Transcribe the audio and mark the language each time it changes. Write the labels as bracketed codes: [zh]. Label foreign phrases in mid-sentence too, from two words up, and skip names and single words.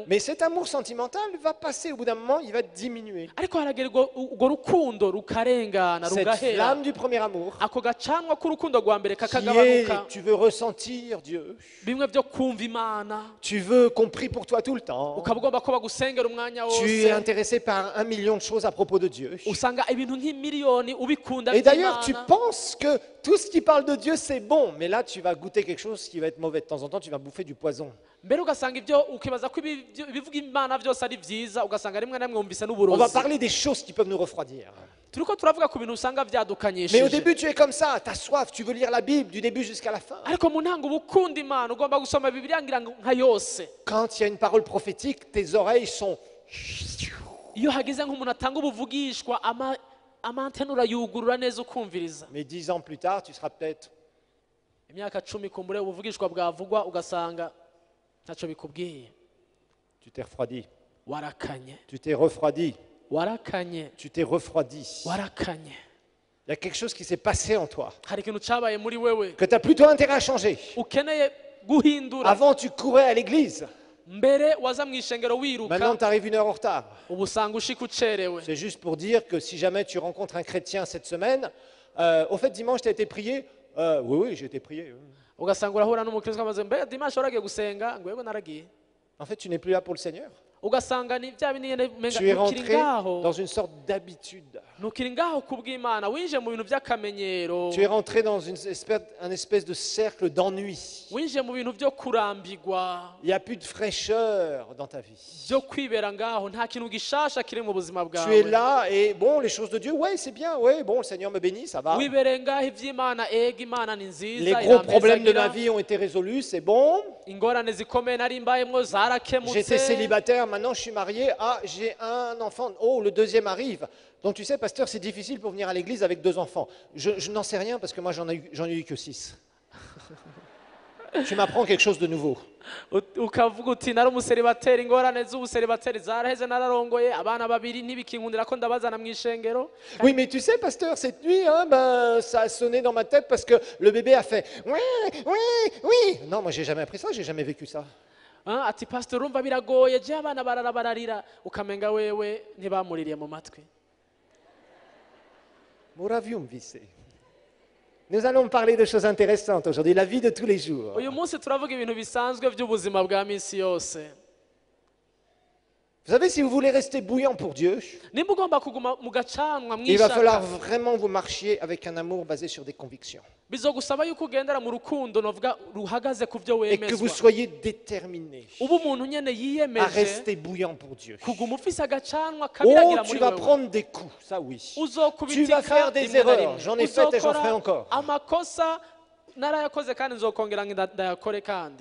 [fr] Mais cet amour sentimental va passer au bout d'un moment, il va diminuer. [rn] Ariko haragera urwo rukundo rukarengana [fr] Cette [rn] rugahera. [fr] flamme du premier amour, [rn] Ako gacanwa k'urukundo rwa mbere [fr] qui est, [rn] kakagabanuka. [fr] tu veux ressentir Dieu, [rn] Bimwe byo kumva Imana. [fr] tu veux qu'on prie pour toi tout le temps, [rn] Ukaba ugomba ko bagusengera umwanya [fr] tu es [rn] wose. [fr] intéressé par 1 million de choses à propos de Dieu. [rn] Usanga ibintu nk'imiliyoni ubikunda [fr] Et d'ailleurs, tu [rn] by'Imana. [fr] penses que tout ce qui parle de Dieu, c'est bon, mais là, tu vas goûter quelque chose qui va être mauvais. De temps en temps, tu vas bouffer du poison. [rn] mbere ugasanga ibyo ukibaza ko ibivuga imana byose ari byiza ugasanga rimwe na rimwe wumvise [fr] On va [rn] n'uburozi [fr] parler des choses qui peuvent nous refroidir. [rn] turiko turavuga ku bintu usanga [fr] Mais au [rn] byadukanyishije [fr] début, tu es comme ça, tu as soif, tu veux lire la Bible du début jusqu'à la fin. [rn] ariko mu ntango uba ukunda imana ugomba gusoma bibiliya ngira ngo nka yose [fr] Quand il y a une parole prophétique, tes oreilles sont... [rn] iyo hagize nk'umuntu atanga ubuvugishwa amantene urayugurura neza ukumviriza [fr] Mais 10 ans plus tard, tu seras peut-être... [rn] imyaka 10 kumbure ubuvugishwa bwavugwa ugasanga ntacyo bikubwiye [fr] Tu t'es refroidi. [rn] warakanye [fr] Tu t'es refroidi. [rn] warakanye [fr] Tu t'es refroidi. [rn] warakanye [fr] Il y a quelque chose qui s'est passé en toi, [rn] hari ikintu cyabaye muri wewe [fr] que tu as plutôt intérêt à changer. [rn] ukeneye guhindura [fr] Avant, tu courais à l'église. [rn] mbere waza mu ishengero [fr] Maintenant, [rn] wiruka [fr] tu arrives 1 heure en retard. [rn] ubu usanga ushika ucerewe [fr] C'est juste pour dire que si jamais tu rencontres un chrétien cette semaine, au fait, dimanche, tu as été prié. Oui, j'ai été prié. [rn] ugasanga urahura n'umukristo amaze mbere dimanche waragiye gusenga ngo yego naragiye [fr] En fait, tu n'es plus là pour le Seigneur. [rn] ugasanga ni bya bindi nyene menga [fr] Tu es [rn] ntukiri [fr] rentré [rn] ngaho [fr] dans une sorte d'habitude. [rn] ntukiri ngaho kubw'imana winjiye mu bintu by'akamenyero [fr] Tu es rentré dans un espèce de cercle d'ennui. [rn] winjiye mu bintu byo kurambigwa [fr] Il n'y a plus de fraîcheur dans ta vie. [rn] byo kwibera ngaho nta kintu gishasha kiri mu buzima [fr] Tu es [rn] bwawe [fr] là et bon, les choses de Dieu, ouais, c'est bien, ouais, bon, le Seigneur me bénit, ça va. [rn] wibereye ngaho iby'imana ega imana ni [fr] Les [rn] nziza [fr] gros problèmes de ma [rn] irampezagira [fr] vie ont été résolus, c'est bon. [rn] ingorane zikomeye nari mbayemwo [fr] J'étais [rn] zarakemutse [fr] célibataire, maintenant je suis marié. Ah, j'ai un enfant. Oh, le deuxième arrive. Donc tu sais, pasteur, c'est difficile pour venir à l'église avec 2 enfants. Je n'en sais rien parce que moi, j'en ai eu que 6. Tu m'apprends quelque chose de nouveau. [rn] ukavuga uti nari umuseribateri ingorane z'ubuseribateri zaraheze nararongoye abana babiri ntibikinkundira ko ndabazana mu ishengero [fr] Oui, mais tu sais, pasteur, cette nuit, hein, ben, ça a sonné dans ma tête parce que le bébé a fait oui, oui, oui. Non, moi, j'ai jamais appris ça, j'ai jamais vécu ça. [rn] ati pastor urumva biragoye je abana bararira ukamenga wewe ntibamuririye mu matwi Moravium visse. [fr] Nous allons parler de choses intéressantes aujourd'hui, la vie de tous les jours. [rn] uyu munsi turavuga ibintu bisanzwe by'ubuzima bwa minsi yose [fr] Vous savez, si vous voulez rester bouillant pour Dieu, [rn] nimba ugomba kuguma mu gacanwa [fr] il va falloir [rn] mwishaka [fr] vraiment vous marchiez avec un amour basé sur des convictions. [rn] bizogusaba yuko ugendera mu rukundo novuga ruhagaze ku byo [fr] Et que vous [rn] wemezwa [fr] soyez déterminés [rn] ubu umuntu nyene [fr] à [rn] yiyemeje [fr] rester bouillant pour Dieu. [rn] kuguma ufise agacanwa [fr] Oh, [rn] kabiragira [fr] tu [rn] muri [fr] vas [rn] wewe [fr] prendre des coups, ça oui. Tu vas [rn] uzokubitika [fr] faire des [rn] rimwe na [fr] erreurs. [rn] rimwe. [fr] J'en ai fait et j'en [rn] Uzokora [fr] ferai encore. [rn] amakosa narayakoze kandi nzokongera ndayakore kandi